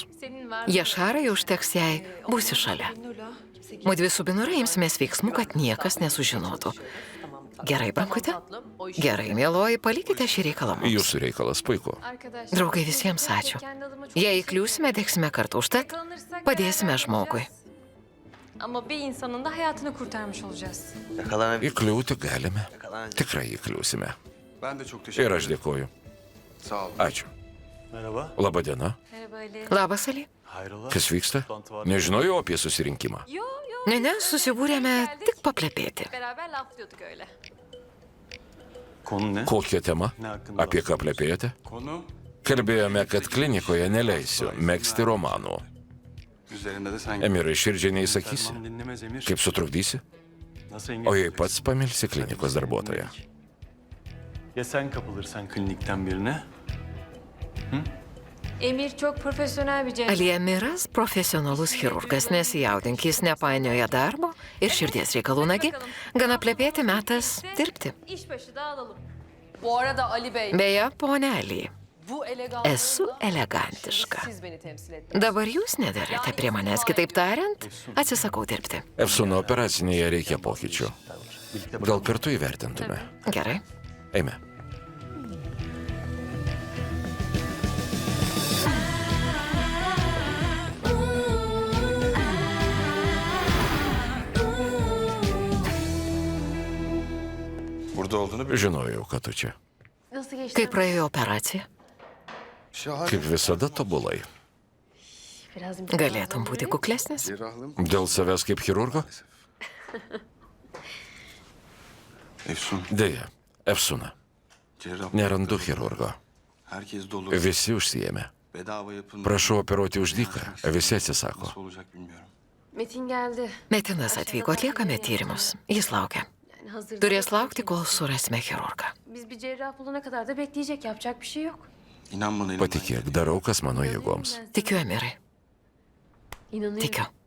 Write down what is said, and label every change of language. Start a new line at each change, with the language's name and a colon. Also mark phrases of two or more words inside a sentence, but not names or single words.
Lithuanian: Jašarai užteks jai, būsi šalia. Mudvi su Binura imsimės veiksmų, kad niekas nesužinotų. Gerai, Brankute? Gerai, mieloji, palikite šį reikalą mums. Jūsų reikalas, puiku. Draugai, visiems ačiū. Jei įkliūsime, degsime kartu, užtat padėsime žmogui.
Turkish: Ama bir insanın da hayatını kurtarmış olacağız.
Lithuanian: Įkliūti galime. Tikrai įkliūsime. Ir aš dėkoju. Ačiū. Labą dieną. Labas, Ali. Kas vyksta? Nežinojau apie susirinkimą. Ne, susibūrėme tik paplepėti.
Turkish: Beraber laflıyorduk öyle.
Lithuanian: Kokia tema? Apie ką plepėjote? Kalbėjome, kad klinikoje neleisiu megzti romanų. Emirai, širdžiai neįsakysi? Kaip sutrukdysi? O jei pats pamilsi klinikos darbuotoją?
Turkish: Ya sen kapılırsan klinikten birine? Emir çok profesyonel bir cerrah.
Lithuanian: Ali Emiras profesionalus chirurgas, nesijaudink, jis nepainioja darbo ir širdies reikalų, nagi, gana plepėti metas dirbti.
Turkish: İşbaşı dağılalım. Bu arada Ali Bey,
Lithuanian: Beje, ponia Ali,
Turkish: bu eleganslığı
Lithuanian: esu elegantiška.
Turkish: siz beni temsil ettiniz.
Lithuanian: Dabar jūs nedarėte prie manęs, kitaip tariant, atsisakau dirbti. Efsuno operacinėje reikia pokyčių. Gal kartu įvertintume? Gerai. Eime. Žinojau, kad tu čia.
Turkish: Nasıl geçti?
Lithuanian: Kaip praėjo operacija? Kaip visada tobulai.
Turkish: Biraz
Lithuanian: Galėtum būti kuklesnis? Dėl savęs kaip chirurgo? Deja, Efsuna. Nerandu chirurgo. Visi užsijėmė. Prašau operuoti už dyką. Visi atsisako.
Turkish: Metin geldi.
Lithuanian: Metinas atvyko, atliekame tyrimus. Jis laukia.
Turkish: Yani hazır.
Lithuanian: Turės laukti, kol surasime chirurgą.
Turkish: Biz bir cerrah bulana kadar da bekleyecek. Yapacak bir şey yok.
Lithuanian: Patikėk, darau, kas mano jėgoms. Tikiu, Emirai.
Turkish: İnanıyorum.
Lithuanian: Tikiu.